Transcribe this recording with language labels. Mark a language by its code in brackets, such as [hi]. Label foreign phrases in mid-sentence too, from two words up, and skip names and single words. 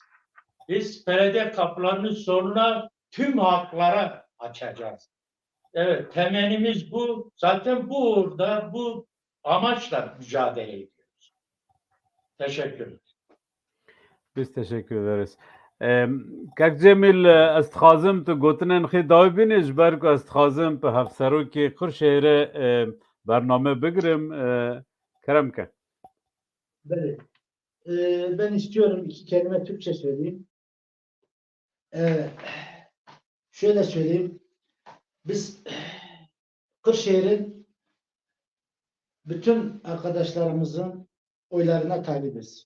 [tr] Biz belediye kapılarının sonuna tüm haklara açacağız. Evet, temennimiz bu. Zaten bu uğurda, bu amaçla mücadele ediyoruz. Teşekkür ederim. Biz teşekkür ederiz. [ku] Kak Cemil, ez dixwazim tu gotinên xê dawî bînî ji ber ku ez dixwazim bi Hevserokê Kırşehir'e bername bigirim. Kerem ke. [tr] Böyle. Ben istiyorum 2 kelime Türkçe söyleyeyim. Şöyle söyleyeyim. Biz Kırşehir'in bütün arkadaşlarımızın oylarına talibiz.